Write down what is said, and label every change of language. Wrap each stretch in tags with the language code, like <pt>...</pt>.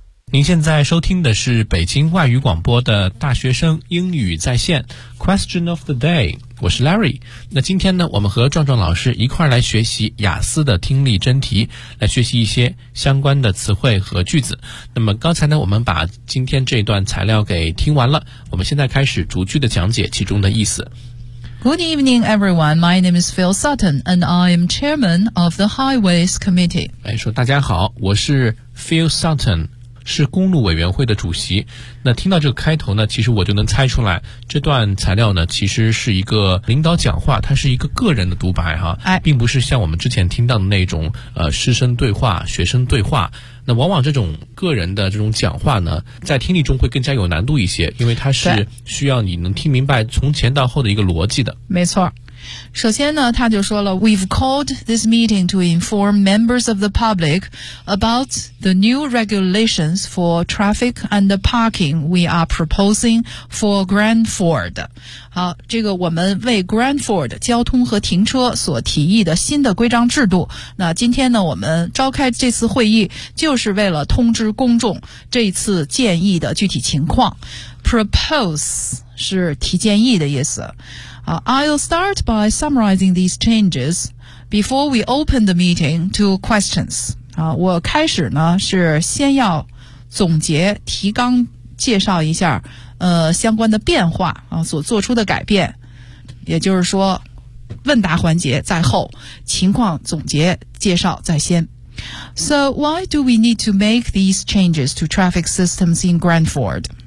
<zh>您现在收听的是北京外语广播的大学生英语在线</zh> <en>Question of the day，</en> <zh>我是 Larry。那今天呢，我们和壮壮老师一块来学习雅思的听力真题，来学习一些相关的词汇和句子。那么刚才呢，我们把今天这段材料给听完了，我们现在开始逐句的讲解其中的意思。</zh> <en>Good evening, everyone. My name is Phil Sutton, and I am chairman of the Highways Committee.</en> <zh>来说大家好，我是 Phil Sutton，是公路委员会的主席。那听到这个开头呢，其实我就能猜出来这段材料呢其实是一个领导讲话，它是一个个人的独白哈，并不是像我们之前听到的那种师生对话、学生对话。那往往这种个人的这种讲话呢，在听力中会更加有难度一些，因为它是需要你能听明白从前到后的一个逻辑的。没错，首先呢，他就说了</zh> <en>We've called this meeting to inform members of the public about the new regulations for traffic and the parking we are proposing for Grandford.</en> <zh>好，这个我们为 Grandford 交通和停车所提议的新的规章制度，那今天呢，我们召开这次会议就是为了通知公众这次建议的具体情况。 Propose 是提建议的意思。</zh> <en>I'll start by summarizing these changes before we open the meeting to questions.</en> <zh>我开始呢是先要总结提纲，介绍一下相关的变化所做出的改变，也就是说问答环节在后，情况总结介绍在先。</zh> <en>So why do we need to make these changes to traffic systems in Grandford?</en>